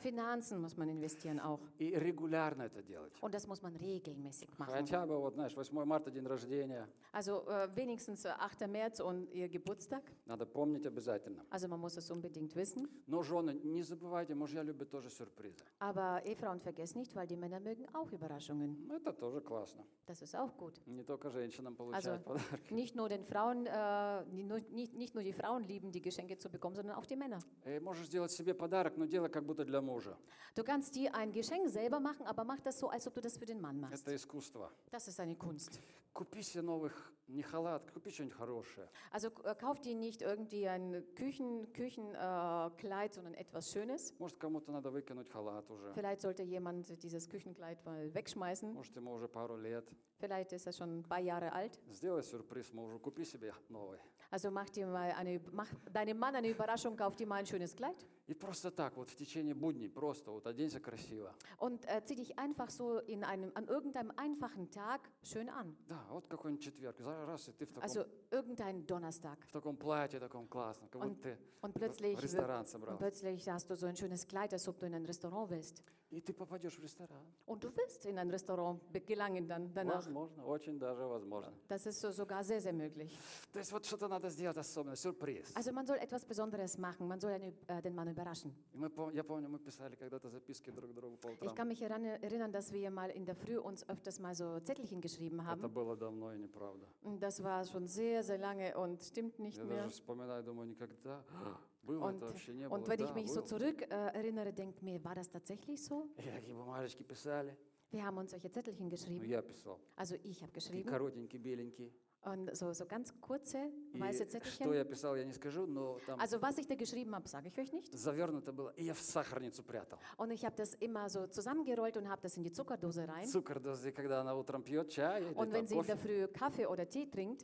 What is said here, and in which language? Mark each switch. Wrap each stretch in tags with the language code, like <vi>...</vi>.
<de>Финансы muss man investieren auch.</de> <ru>И регулярно это делать.</ru> <de>Und das muss man regelmäßig machen.</de> <ru>Хотя бы, вот, знаешь, 8 марта день рождения.</ru> <de>Also wenigstens 8. März und ihr Geburtstag.</de> <ru>Надо помнить обязательно.</ru> <de>Also man muss es unbedingt wissen.</de> <ru>Но жены, не забывайте, мужья любят тоже сюрпризы.</ru> <de>Aber Ehefrauen vergesst nicht, weil die Männer mögen auch Überraschungen.</de> <ru>Это тоже классно.</ru> <de>Das ist auch gut.</de> <ru>Не только женщинам получают</ru> <de>also,</de> <ru>подарки.</ru> <de>Nicht nur den Frauen, nicht nur die Frauen lieben die Geschenke zu bekommen, sondern auch die Männer.</de> <ru>Ты можешь сделать себе подарок, но делай как будто для мужа.</ru> <de>Du kannst dir ein Geschenk selber machen, aber mach das so, als ob du das für den Mann machst.</de> <ru>Это искусство.</ru> <de>Das ist eine Kunst.</de> <ru>Купи себе новых не халат, купи что-нибудь хорошее.</ru> <de>Also kauf dir nicht irgendwie ein Küchenkleid, sondern etwas Schönes.</de> <ru>Может кому-то надо выкинуть халат уже.</ru> <de>Vielleicht sollte jemand dieses Küchenkleid mal wegschmeißen.</de> <ru>Может ему уже пару лет.</ru> <de>Vielleicht ist er schon ein paar Jahre alt.</de> <ru>Сделай сюрприз мужу, купи себе новый.</ru> <de>Also mach deinem Mann eine Überraschung, kauf dir mal ein schönes Kleid.</de> <ru>И просто так, вот в течение будней, просто вот оденься красиво.</ru> <de>Und zieh dich einfach so in einem, an irgendeinem einfachen Tag schön an.</de> <ru>Да, вот какой-нибудь четверг, раз, и ты в таком...</ru> <de>Also irgendein Donnerstag.</de> <ru>В таком платье, таком классном, как</ru> <de>und,</de> <ru>будто ты</ru> <de>und plötzlich,</de> <ru>в ресторан собрался.</ru> <de>Und plötzlich hast du so ein schönes Kleid, als ob du in ein Restaurant willst.</de> <ru>И ты попадешь в ресторан.</ru> <de>Und du wirst in ein Restaurant gelangen dann danach.</de> <ru>Возможно, очень даже возможно.</ru> <de>Das ist so, sogar sehr, sehr möglich.</de> <ru>То есть вот что-то надо сделать особенно, сюрприз.</ru> <de>Also man soll etwas Besonderes machen, man soll den Mann überraschen.</de> <ru>Я помню, мы писали когда-то записки друг другу по утрам.</ru> <de>Ich kann mich erinnern, dass wir mal in der Früh uns öfters mal so Zettelchen geschrieben haben.</de> <ru>Это было давно и неправда.</ru> <de>Das war schon sehr, sehr lange und stimmt nicht mehr.</de> <ru>Я даже вспоминаю, думаю, никогда. Было,</ru> <de>und und</de> <ru>было,</ru> <de>wenn ich mich so zurück erinnere, denkt mir, war das tatsächlich so? Wir haben uns solche Zettelchen geschrieben. Also ich habe geschrieben.</de> <ru>Коротенькие, беленькие.</ru> <de>Und so ganz kurze, weiße Zettelchen.</de> <ru>Что я писал, я не скажу, но там</ru> <de>also was ich da geschrieben habe, sage ich euch nicht.</de> <ru>Завернуто было, и я в сахарницу прятал.</ru> <de>Und ich habe das immer so zusammengerollt und habe das in die Zuckerdose rein.</de> <ru>Zuckerdose, когда она утром пьет чай.</ru> <de>Und wenn sie in der Früh Kaffee oder Tee trinkt.</de>